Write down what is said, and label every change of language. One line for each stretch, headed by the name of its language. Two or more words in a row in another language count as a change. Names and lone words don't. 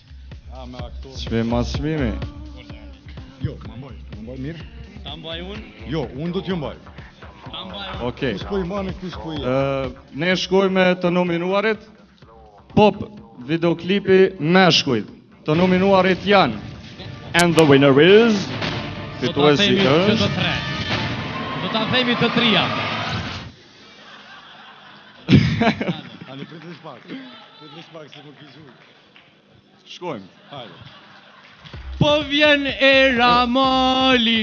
Albanian: Me aktor. Çmim mas çmimi. Jo, më mbaj mirë. Ta mbaj unë? Jo, unë do t'ju mbaj. Okej. Kush po i mani, kush po i... Ne shkojmë të nominuarit. Pop, videoklipi Meshkujt. Të nominuarit janë
English: And the winner is...
Albanian: Fituesi është... Do ta themi të trija. Ani pritësh pak. Pritësh pak se më kizu. Shkojmë. Hajde. Po vjen Ermali.